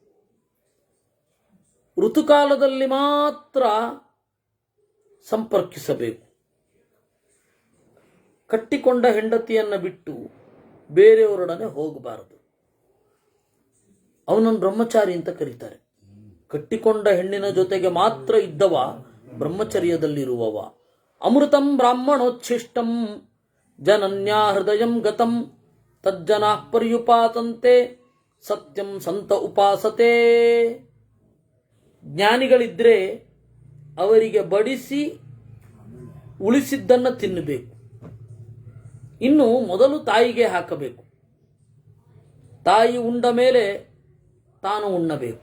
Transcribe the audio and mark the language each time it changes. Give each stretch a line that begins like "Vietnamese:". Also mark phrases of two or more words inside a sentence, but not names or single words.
Kannada: ಋತುಕಾಲದಲ್ಲಿ ಮಾತ್ರ ಸಂಪರ್ಕಿಸಬೇಕು. ಕಟ್ಟಿಕೊಂಡ ಹೆಂಡತಿಯನ್ನ ಬಿಟ್ಟು ಬೇರೆಯವರೊಡನೆ ಹೋಗಬಾರದು. ಅವನನ್ನು ಬ್ರಹ್ಮಚಾರಿ ಅಂತ ಕರೀತಾರೆ. ಕಟ್ಟಿಕೊಂಡ ಹೆಣ್ಣಿನ ಜೊತೆಗೆ ಮಾತ್ರ ಇದ್ದವ ಬ್ರಹ್ಮಚರ್ಯದಲ್ಲಿರುವವ.
Sanskrit: ಅಮೃತಂ ಬ್ರಾಹ್ಮಣೋಚ್ಛಿಷ್ಟಂ ಜನನ್ಯಾ ಹೃದಯಂ ಗತಂ ತಜ್ಜನಾ ಪರ್ಯುಪಾತಂತೆ ಸತ್ಯಂ ಸಂತ ಉಪಾಸತೆ.
Kannada: ಜ್ಞಾನಿಗಳಿದ್ರೆ ಅವರಿಗೆ ಬಡಿಸಿ ಉಳಿಸಿದ್ದನ್ನು ತಿನ್ನಬೇಕು. ಇನ್ನು ಮೊದಲು ತಾಯಿಗೆ ಹಾಕಬೇಕು. ತಾಯಿ ಉಂಡ ಮೇಲೆ ತಾನು ಉಣ್ಣಬೇಕು.